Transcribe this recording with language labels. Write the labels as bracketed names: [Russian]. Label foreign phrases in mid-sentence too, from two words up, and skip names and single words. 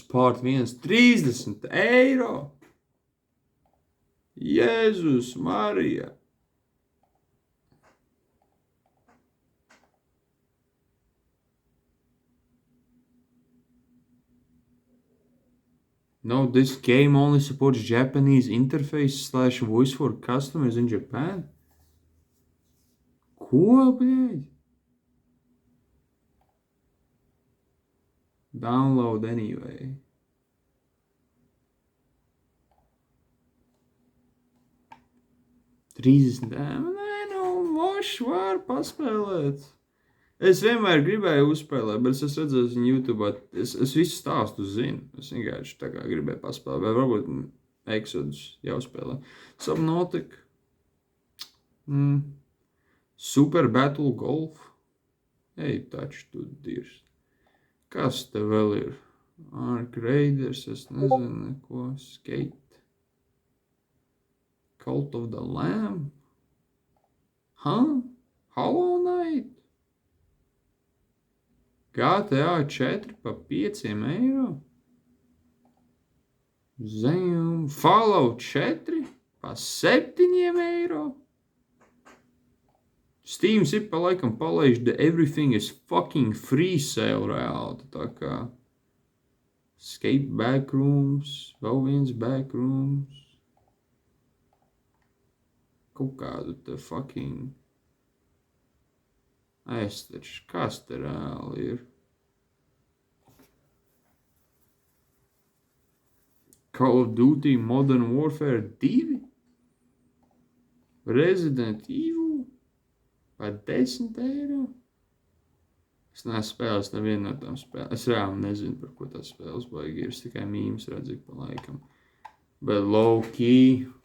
[Latvian] Part 1, 30 eiro! Jēzus Marija! [English] No, this game only supports Japanese interface / voice for customers in Japan. [Latvian] Ko, bļaļ? [English] Download anyway. [Latvian] Nē, mošs var paspēlēt. Es vienmēr gribēju uzspēlēt, bet es redzēju viņu YouTube. Es visu stāstu zinu. Es vienkārši tā kā gribēju paspēlēt. Vai varbūt Exodus jāuzspēlē. Subnautica. Super Battle Golf. Ej, taču tu dirs. Kas te vēl ir? Ark Raiders, es nezinu neko. Skate. Cult of the Lamb. Hollow Knight. GTA 4 par 5 eiro. Fallout 4 par 7 eiro. Steams ir pa laikam palaiž [English] the everything is fucking free sale [Latvian] reāli. Tā kā Escape Backrooms, vēl viens Backrooms. Kaut kādu te fucking... Es taču, kas te reāli ir? Call of Duty Modern Warfare 2? Resident Evil? Vai 10 eiro? Es neesmu spēlējis nevienu no tām spēlēm. Es reāli nezinu, par ko tās spēles baigi ir. Es tikai mīmes redzu pa laikam. Bet low-key...